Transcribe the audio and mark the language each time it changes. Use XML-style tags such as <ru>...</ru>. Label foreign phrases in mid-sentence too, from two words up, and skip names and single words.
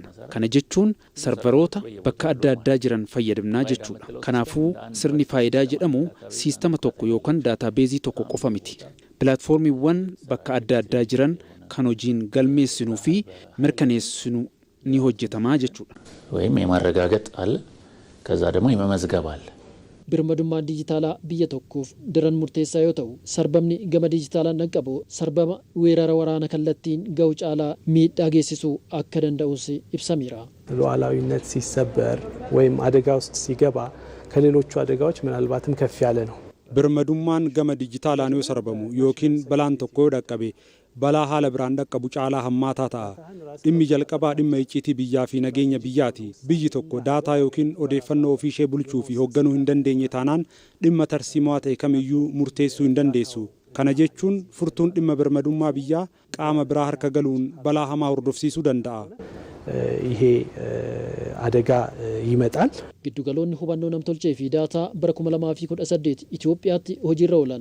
<om>Kana jechuun sarvaroota bakka adda addaa jiran fayyadamnaa jechuudha. Kanaafuu sirni faayidaa jedhamu siistama tokko yookaan daataabeezii tokko qofa miti. Pilaatfoormiiwwan bakka adda addaa jiran kan hojiin galmeessinuu fi mirkaneessinu ni hojjetamaa jechuudha.</om> <am>ወይም የማረጋገጥ አለ ከዛ ደግሞ የመመዝገብ አለ</am> <om>birmadummaan dijitaalaa biyya tokkoof daran murteessaa yoo ta'u sarbamni gama dijitaalaan dhaqqabu sarbama weerara waraana kallattiin ga'u caalaa miidhaa geessisuu akka danda'us ibsameera.</om> <am>ሉዓላዊነት ሲሰበር ወይም አደጋ ውስጥ ሲገባ ከሌሎቹ አደጋዎች ምናልባትም ከፍ ያለ ነው።</am> <om>birmadummaan gama dijitaalaan yoo sarbamu yookiin balaan tokko yoo dhaqqabe balaa haala biraan dhaqqabu caalaa hammaataa ta'a. Dhimmi jalqabaa dhimma icciitii biyyaa fi nageenya biyyaati. Biyyi tokko daataa yookiin odeeffannoo ofii ishee bulchuu fi hoogganuu hin dandeenye taanaan dhimma tarsiimaa ta'e kamiyyuu murteessuu hin dandeessu. Kana jechuun furtuun dhimma birmadummaa biyyaa qaama biraa harka galuun balaa hamaa hordofsiisuu danda'a.</om> <am>ይሄ አደጋ ይመጣል።</am> <om>Giddugaloonni hubannoo namtolchee fi daataa bara 2018 Itoophiyaatti hojiirra oolan.</om>